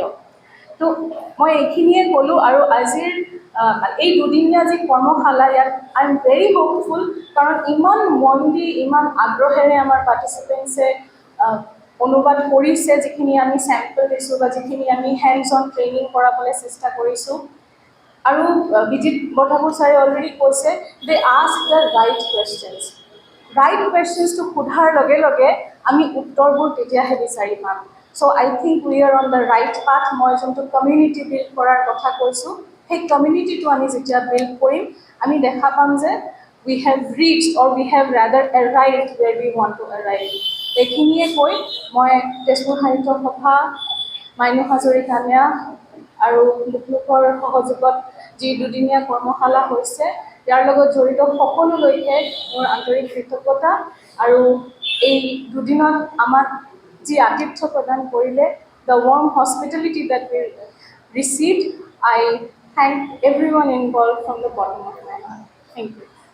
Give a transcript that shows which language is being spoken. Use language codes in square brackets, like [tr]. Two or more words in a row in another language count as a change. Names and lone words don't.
[as] তো মই এইখিনিয়ে ক'লোঁ, আৰু আজিৰ এই দুদিনীয়া যি কৰ্মশালা, ইয়াত [en] I am very hopeful, [as] কাৰণ ইমান মন দি, ইমান আগ্ৰহেৰে আমাৰ পাৰ্টিচিপেণ্টছে অনুবাদ কৰিছে, যিখিনি আমি চেম্পল দিছোঁ বা যিখিনি আমি [en] hands on training [as] কৰাবলৈ চেষ্টা কৰিছোঁ। আৰু বিজিত বৰঠাকুৰ ছাৰে অলৰেডি কৈছে, [en] They ask the right questions. right questions [as] সোধাৰ লগে লগে আমি উত্তৰবোৰ তেতিয়াহে বিচাৰি পাম। [en] So I think we are on the right path. [as] মই যোনটো কমিউনিটি বিল্ড কৰাৰ কথা কৈছোঁ, সেই কমিউনিটিটো আমি যেতিয়া বিল্ড কৰিম, আমি দেখা পাম যে [en] we have reached, or we have rather arrived where we want to arrive. [as] এইখিনিয়ে কৈ মই তেজপুৰ সাহিত্য সভা, মাইনু হাজৰিকা ন্যাস আৰু লোকৰ সহযোগত যি দুদিনীয়া কৰ্মশালা হৈছে ইয়াৰ লগত জড়িত সকলোলৈকে মোৰ আন্তৰিক কৃতজ্ঞতা আৰু এই দুদিনত আমাক যি আতিথ্য প্ৰদান কৰিলে, [en] the warm hospitality that we received, I thank everyone involved from the bottom of my heart. Thank you.